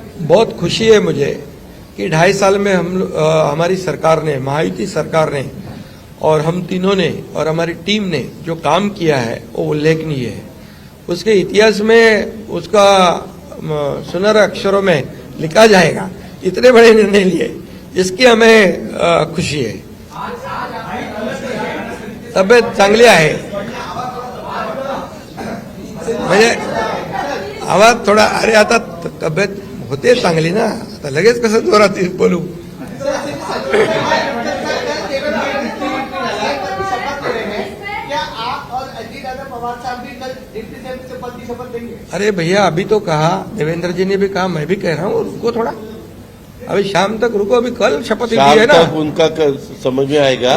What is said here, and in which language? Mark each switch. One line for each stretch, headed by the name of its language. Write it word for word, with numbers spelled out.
Hindi: बहुत खुशी है मुझे कि ढाई साल में हम लो- अ, हमारी सरकार ने, महायुति सरकार ने और हम तीनों ने और हमारी टीम ने जो काम किया है वो उल्लेखनीय है. उसके इतिहास में उसका म, सुनहरे अक्षरों में लिखा जाएगा, इतने बड़े निर्णय लिए, इसकी हमें अ, खुशी है.
Marathi: तब्येत चांगली आहे, म्हणजे आवाज थोडा, अरे आता त- तब्येत होते चांगली ना, आता लगेच कसं जोरात बोलू.
Hindi: क्या आप और अजीत दादा पवार साहब भी कल डिप्टी सीएम से पद की शपथ लेंगे? अरे भैया, अभी तो कहा, देवेंद्र जी ने भी कहा, मैं भी कह रहा हूँ, रुको थोड़ा, अभी शाम तक रुको, अभी कल शपथ ली शाम है ना. तक उनका क- समझ में आएगा.